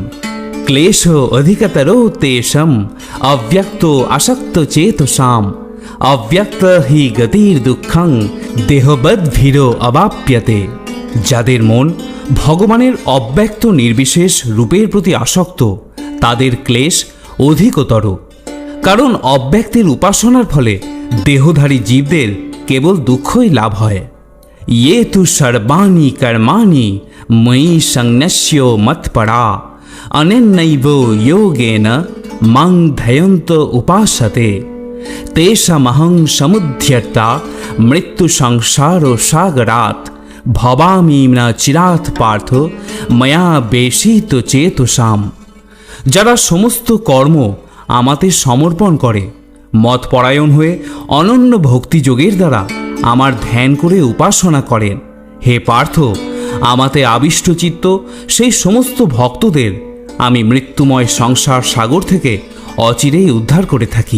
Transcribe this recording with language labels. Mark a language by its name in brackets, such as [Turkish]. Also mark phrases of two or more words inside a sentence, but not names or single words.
[Sanskrit] ক্লেশ অধিকতর তেষাম অব্যক্ত আসক্ত চেতসাম অব্যক্ত হি গতির দুঃখং দেহবদ্ভীর অবাপ্যতে। [Bangla] যাদের মন ভগবানের অব্যক্ত নির্বিশেষ রূপের প্রতি আসক্ত তাদের ক্লেশ অধিকতর, কারণ অব্যক্তের উপাসনার ফলে দেহধারী জীবদের কেবল দুঃখই লাভ হয়। [Sanskrit] ये तु सर्वाणि कर्माणि मयि संन्यस्य मत्परा अनेनैव योगेन मां ध्यायन्त उपासते तेषामहं समुद्धर्ता मृत्यु संसार सागरात् भवामी न चिरात पार्थ मया बेशित चेतसाम। [Bangla] যারা সমস্ত কর্ম আমাতে সমর্পণ করে মতপরায়ণ হয়ে অনন্য ভক্তিযোগের দ্বারা আমার ধ্যান করে উপাসনা করেন, হে পার্থ, আমাতে আবিষ্টচিত্ত সেই সমস্ত ভক্তদের আমি মৃত্যুময় সংসার সাগর থেকে অচিরেই উদ্ধার করে থাকি।